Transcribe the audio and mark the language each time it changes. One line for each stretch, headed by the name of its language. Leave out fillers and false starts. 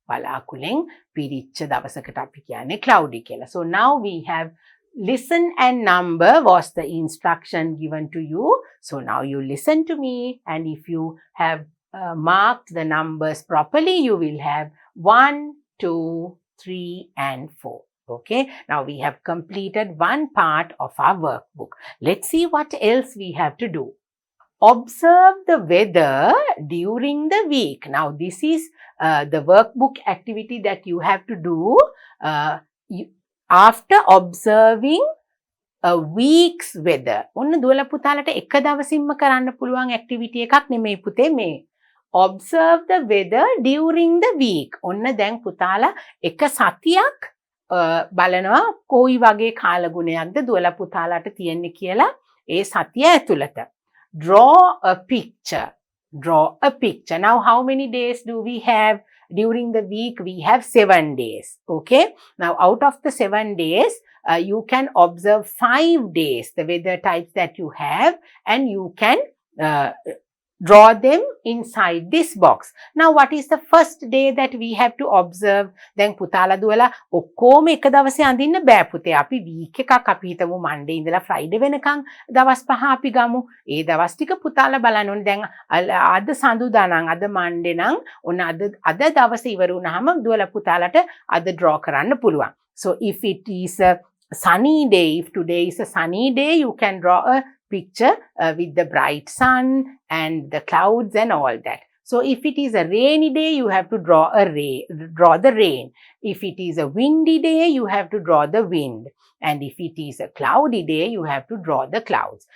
Sinhala: වලාකුලෙන් පිරිච්ච දවසකට අපි කියන්නේ cloudy කියලා.
English: So now we have listen and number was the instruction given to you. So now you listen to me and if you have marked the numbers properly, you will have 1, 2, 3 and 4. Okay, now we have completed 1 part of our workbook. Let's see what else we have to do. Observe the weather during the week. Now this is the workbook activity that you have to do after observing a week's weather.
Sinhala: ඔන්න දුවලා පුතාලට එක දවසින්ම කරන්න පුළුවන් activity එකක් නෙමෙයි පුතේ මේ.
English: Observe the weather during the week.
Sinhala: ඔන්න දැන් පුතාලා එක සතියක් බලනවා කොයි වගේ කාලගුණයක්ද දුවලා පුතාලාට තියෙන්නේ කියලා ඒ සතිය ඇතුළත.
English: Draw a picture. Draw a picture. Now how many days do we have? During the week we have 7 days. Okay. Now out of the 7 days you can observe 5 days the weather types that you have and you can draw them inside this box. Now what is the first day that we have to observe?
Sinhala: Then පුතාලා දුවලා ඔක්කොම එක දවසේ අඳින්න බෑ පුතේ. අපි week එකක් අපි හිතමු Monday ඉඳලා Friday වෙනකන් දවස් 5 අපි ගමු. ඒ දවස් ටික පුතාලා බලන්න ඕනේ. දැන් අද සඳුදා නම් අද Monday නම් ඔන්න අද දවසේ ඉවර වුණාම දුවලා පුතාලට අද draw කරන්න පුළුවන්.
English: So if it is a sunny day, if today is a sunny day, you can draw a picture with the bright sun and the clouds and all that. So if it is a rainy day, you have to draw the rain. If it is a windy day, you have to draw the wind. And if it is a cloudy day, you have to draw the clouds.